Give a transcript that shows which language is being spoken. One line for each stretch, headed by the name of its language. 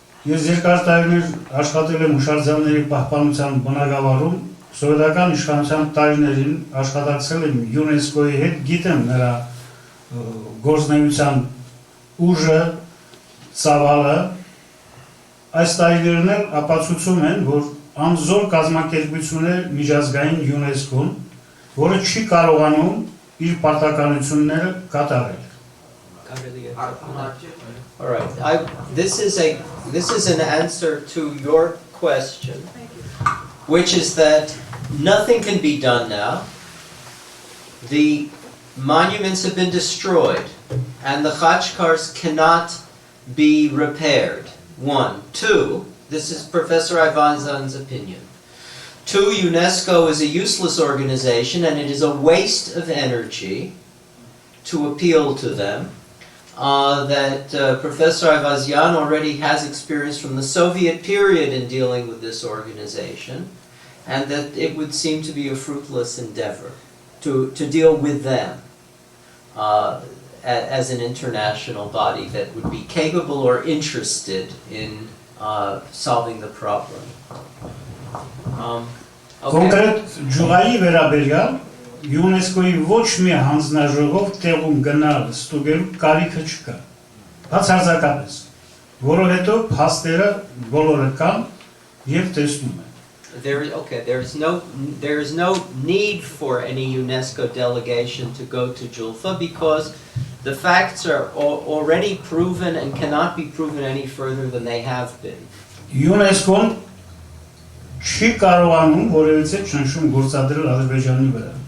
Armenian: ես երկար տարիներ աշխատել եմ հուշարձանների պահպանության բնագավառում, սովետական իշխանության տարիներին աշխատակցել եմ ՅՈՒՆԵՍԿՕ-ի հետ, գիտեմ նրա գործունեության ուժը, ծավալը, այս տարիներն էլ ապացուցում են, որ անզոր կազմակերպություն է միջազգային ՅՈՒՆԵՍԿՕ-ն, որը չի կարողանում իր պարտականությունները կատարել։
English: All right. This is an answer to your question, which is that nothing can be done now. The monuments have been destroyed, and the khachkars cannot be repaired. 1. 2. This is Professor Ayvazian's opinion. 2. UNESCO is a useless organization, and it is a waste of energy to appeal to them. Professor Ayvazian already has experience from the Soviet period in dealing with this organization, and that it would seem to be a fruitless endeavor to deal with them as an international body that would be capable or interested in solving the problem.
Armenian: Կոնկրետ ջուղայի վերաբերյալ ՅՈՒՆԵՍԿՕ-ի ոչ մի հանձնաժողով տեղում գնալ ստուգելու կարիքը չկա, բացարձակապես, որովհետև փաստերը բոլորը կան եւ տեսնում են։
English: There is no need for any UNESCO delegation to go to Julfa because The facts are already proven and cannot be proven any further than they have been.
Armenian: UNESCO-ն չի կարողանում որևիցե ճնշում գործադրել Ադրբեջանի վրա։